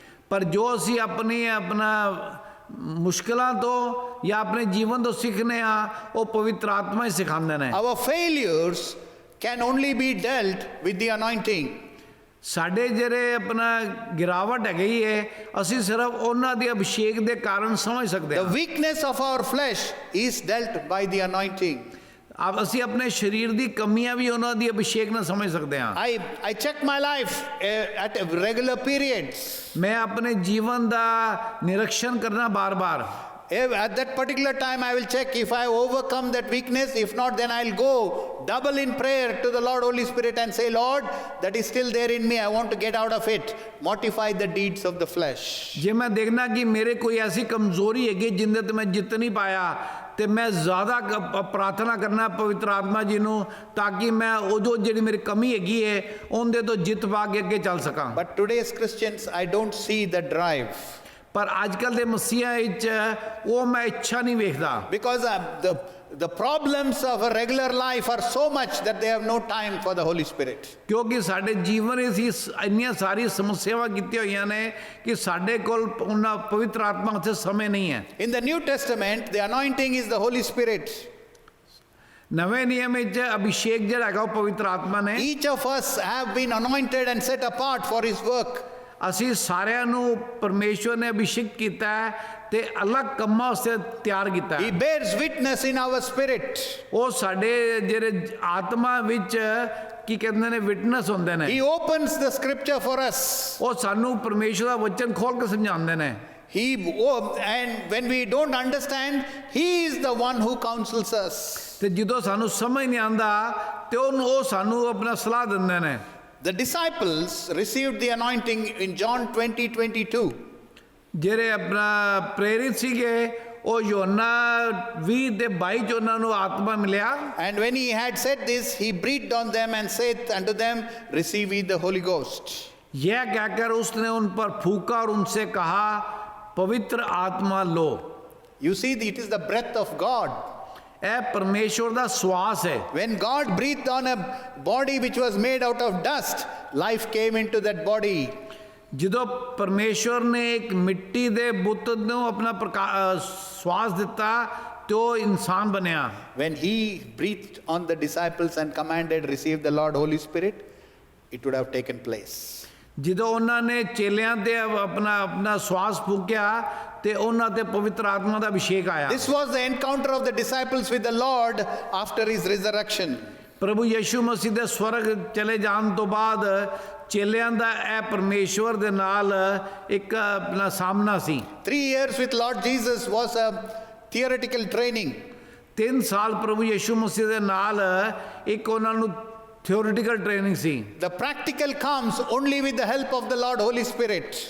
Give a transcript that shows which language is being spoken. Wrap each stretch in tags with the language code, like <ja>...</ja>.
<pa>ਪਰ ਜੋ ਅਸੀਂ ਆਪਣਾ ਮੁਸ਼ਕਲਾਂ ਤੋਂ ਜਾਂ ਆਪਣੇ ਜੀਵਨ ਤੋਂ ਸਿੱਖਨੇ ਆ ਉਹ ਪਵਿੱਤਰ ਆਤਮਾ ਹੀ ਸਿਖਾਉਂਦੇ ਨੇ</pa> <en>Our failures can only be dealt with the anointing.</en> <pa>ਸਾਡੇ ਜਿਹੜੇ ਆਪਣਾ ਗਿਰਾਵਟ ਹੈਗੀ ਹੈ ਅਸੀਂ ਸਿਰਫ ਉਹਨਾਂ ਦੇ ਅਭਿਸ਼ੇਕ ਦੇ ਕਾਰਨ ਸਮਝ ਸਕਦੇ</pa> <en>The</en> <pa>ਹਾਂ</pa> <en>weakness of our flesh is dealt by the anointing.</en> <pa>ਆਪ ਅਸੀਂ ਆਪਣੇ ਸਰੀਰ ਦੀ ਕਮੀਆਂ ਵੀ ਉਹਨਾਂ ਦੀ ਅਭਿਸ਼ੇਕ ਨਾਲ ਸਮਝ ਸਕਦੇ ਹਾਂ</pa> <en>I check my life at regular periods.</en> <pa>ਮੈਂ ਆਪਣੇ ਜੀਵਨ ਦਾ ਨਿਰੀਖਣ ਕਰਨਾ ਬਾਰ-ਬਾਰ</pa> <en>At that particular time, I will check if I overcome that weakness. If not, then I'll go double in prayer to the Lord Holy Spirit and say, Lord, that is still there in me. I want to get out of it. Mortify the deeds of the flesh.</en> <pa>ਜੇ ਮੈਂ ਦੇਖਣਾ ਕਿ ਮੇਰੇ ਕੋਈ ਐਸੀ ਕਮਜ਼ੋਰੀ ਹੈਗੀ ਜਿੰਦੇ ਤੇ ਮੈਂ ਜਿੱਤ ਨਹੀਂ ਪਾਇਆ ਤੇ ਮੈਂ ਜ਼ਿਆਦਾ ਪ੍ਰਾਰਥਨਾ ਕਰਨਾ ਪਵਿੱਤਰ ਆਤਮਾ ਜੀ ਨੂੰ ਤਾਂ ਕਿ ਮੈਂ ਉਹ ਜੋ ਜਿਹੜੀ ਮੇਰੀ ਕਮੀ ਹੈਗੀ ਹੈ ਉਹਦੇ ਤੋਂ ਜਿੱਤ ਪਾ ਕੇ ਅੱਗੇ ਚੱਲ ਸਕਾਂ</pa> <en>But today's Christians, I don't see the drive.</en> <pa>ਪਰ ਅੱਜ ਕੱਲ ਦੇ ਮਸੀਹਾਂ ਵਿੱਚ ਉਹ ਮੈਂ ਇੱਛਾ ਨਹੀਂ ਵੇਖਦਾ</pa> <en>Because the problems of a regular life are so much that they have no time for the Holy Spirit.</en> <pa>ਕਿਉਂਕਿ ਸਾਡੇ ਜੀਵਨ ਵਿੱਚ ਇੰਨੀਆਂ ਸਾਰੀ ਸਮੱਸਿਆਵਾਂ ਕੀਤੀਆਂ ਹੋਈਆਂ ਨੇ ਕਿ ਸਾਡੇ ਕੋਲ ਉਹਨਾਂ ਪਵਿੱਤਰ ਆਤਮਾ ਵਾਸਤੇ ਸਮੇਂ ਨਹੀਂ ਹੈ</pa> <en>In the New Testament, the anointing is the Holy Spirit.</en> <pa>ਨਵੇਂ ਨਿਯਮ ਵਿੱਚ ਅਭਿਸ਼ੇਕ ਜਿਹੜਾ ਹੈਗਾ ਉਹ ਪਵਿੱਤਰ ਆਤਮਾ ਨੇ</pa> <en>Each of us have been anointed and set apart for His work.</en> <pa>ਅਸੀਂ ਸਾਰਿਆਂ ਨੂੰ ਪਰਮੇਸ਼ਵਰ ਨੇ ਅਭਿਸ਼ੇਕ ਕੀਤਾ ਹੈ ਤੇ ਅਲੱਗ ਕੰਮਾਂ ਵਾਸਤੇ ਤਿਆਰ ਕੀਤਾ</pa> <en>He</en> <pa>ਹੈ</pa> <en>bears witness in our spirit.</en> <pa>ਉਹ ਸਾਡੇ ਜਿਹੜੇ ਆਤਮਾ ਵਿੱਚ ਕੀ ਕਹਿੰਦੇ ਨੇ ਵਿਟਨੈਸ ਹੁੰਦੇ ਨੇ</pa> <en>He opens the scripture for us.</en> <pa>ਉਹ ਸਾਨੂੰ ਪਰਮੇਸ਼ਵਰ ਦਾ ਵਚਨ ਖੋਲ ਕੇ ਸਮਝਾਉਂਦੇ ਨੇ</pa> <en>And when we don't understand, He is the one who counsels us.</en> <pa>ਤੇ ਜਦੋਂ ਸਾਨੂੰ ਸਮਝ ਨਹੀਂ ਆਉਂਦਾ ਤੇ ਉਹ ਸਾਨੂੰ ਆਪਣਾ ਸਲਾਹ ਦਿੰਦੇ ਨੇ</pa> <en>The disciples received the anointing in John 20:22.</en> <pa>ਜਿਹੜੇ ਆਪਣਾ ਪ੍ਰੇਰਿਤ ਸੀਗੇ ਉਹ ਯੋਹੰਨਾ 20:22 ਚ ਉਹਨਾਂ ਨੂੰ ਆਤਮਾ ਮਿਲਿਆ</pa> <en>And when He had said this, He breathed on them and said unto them, Receive ye the Holy Ghost.</en> <hi>यह कहकर उसने उन पर फूंका और उनसे कहा पवित्र आत्मा लो</hi> <en>You see, it is the breath of God.</en> <pa>ਇਹ ਪਰਮੇਸ਼ਵਰ ਦਾ ਸਵਾਸ ਹੈ</pa> <en>When God breathed on a body which was made out of dust, life came into that body.</en> <pa>ਜਦੋਂ ਪਰਮੇਸ਼ਵਰ ਨੇ ਇੱਕ ਮਿੱਟੀ ਦੇ ਬੁੱਤ ਨੂੰ ਆਪਣਾ ਸਵਾਸ ਦਿੱਤਾ ਤੇ ਉਹ ਇਨਸਾਨ ਬਣਿਆ</pa> <en>When He breathed on the disciples and commanded, Receive the Lord Holy Spirit, it would have taken place.</en> <pa>ਜਦੋਂ ਉਹਨਾਂ ਨੇ ਚੇਲਿਆਂ ਤੇ ਆਪਣਾ ਸਵਾਸ ਫੂਕਿਆ ਤੇ ਉਹਨਾਂ ਤੇ ਪਵਿੱਤਰ ਆਤਮਾ ਦਾ ਅਭਿਸ਼ੇਕ ਆਇਆ</pa> <en>This was the encounter of the disciples with the Lord after His resurrection.</en> <pa>ਪ੍ਰਭੂ ਯਿਸੂ ਮਸੀਹ ਦੇ ਸਵਰਗ ਚਲੇ ਜਾਣ ਤੋਂ ਬਾਅਦ ਚੇਲਿਆਂ ਦਾ ਇਹ ਪਰਮੇਸ਼ਵਰ ਦੇ ਨਾਲ ਇੱਕ ਆਪਣਾ ਸਾਹਮਣਾ ਸੀ</pa> <en>3 years with Lord Jesus was a theoretical training.</en> <pa>3 ਸਾਲ ਪ੍ਰਭੂ ਯਿਸੂ ਮਸੀਹ ਦੇ ਨਾਲ ਇੱਕ ਉਹਨਾਂ ਨੂੰ theoretical training ਸੀ</pa> <en>The practical comes only with the help of the Lord Holy Spirit.</en>